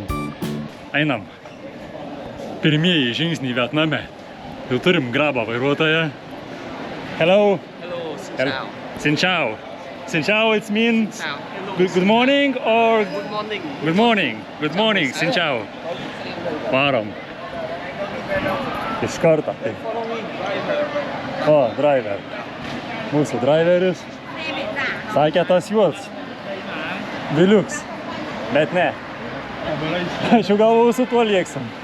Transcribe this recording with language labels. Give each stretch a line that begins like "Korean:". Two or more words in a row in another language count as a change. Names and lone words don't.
Lithuanian: Einam. Pirmieji žingsniai Vietname. Jau turim grabą vairuotoją.
English: Hello.
Vietnamese: Hello, xin chào. Xin chào. Xin chào,
English: it means Hello. good morning or Good morning. good morning. Good morning,
Vietnamese: xin chào.
Lithuanian: Varom. Iš karto. O, driver. Mūsų driveris. Sakė tas juos. Viliuks. Bet ne. Aš jau galvojau, su tuo lieksim.